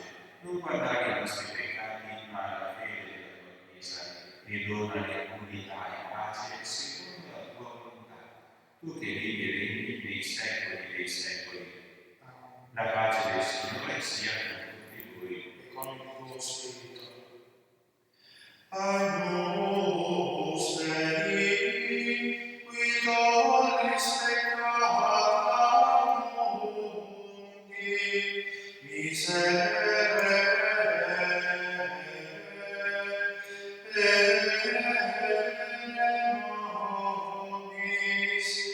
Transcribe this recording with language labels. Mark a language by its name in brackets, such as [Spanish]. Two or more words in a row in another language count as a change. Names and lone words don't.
[Italian] Non guardare i nostri peccati, ma la fede della tua Chiesa, e donane unità e pace secondo la tua volontà. Tu che vivi e regni nei secoli dei secoli. La pace del Signore sia con tutti voi E con il tuo spirito. [Latin] Agnus Dei, qui tollis peccata mundi, miserere nobis.